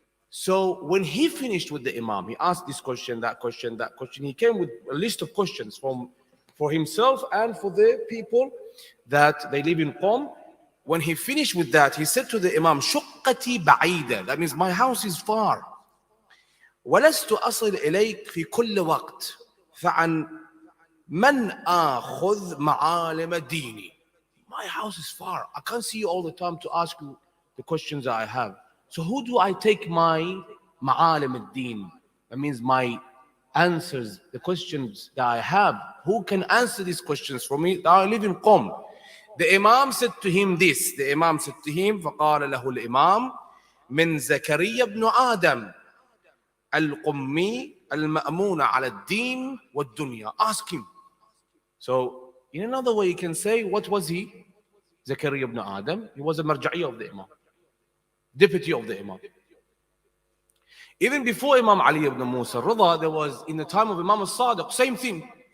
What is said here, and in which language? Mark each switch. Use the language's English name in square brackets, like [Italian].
[English] So when he finished with the Imam, he asked this question, that question, that question. He came with a list of questions for himself and for the people that they live in Qom. When he finished with that, he said to the Imam, [Arabic] شقتي بعيدة. [English] That means my house is far. [Arabic] ولست أصل إليك في كل وقت فعن من آخذ معالم ديني. [English] My house is far. I can't see you all the time to ask you the questions that I have. So who do I take my ma'alim al-din? That means my answers, the questions that I have. Who can answer these questions for me? I live in Qom. The Imam said to him this. The Imam said to him, [Arabic] فقال له الإمام من زكريا بن آدم القمي المأمون على الدين والدنيا. [English] Ask him. So in another way you can say, what was he? Zakaria ibn Adam. He was a marja'iyya of the Imam. Deputy of the Imam. Even before Imam Ali ibn Musa al-Rida, there was, in the time of Imam al-Sadiq, same thing.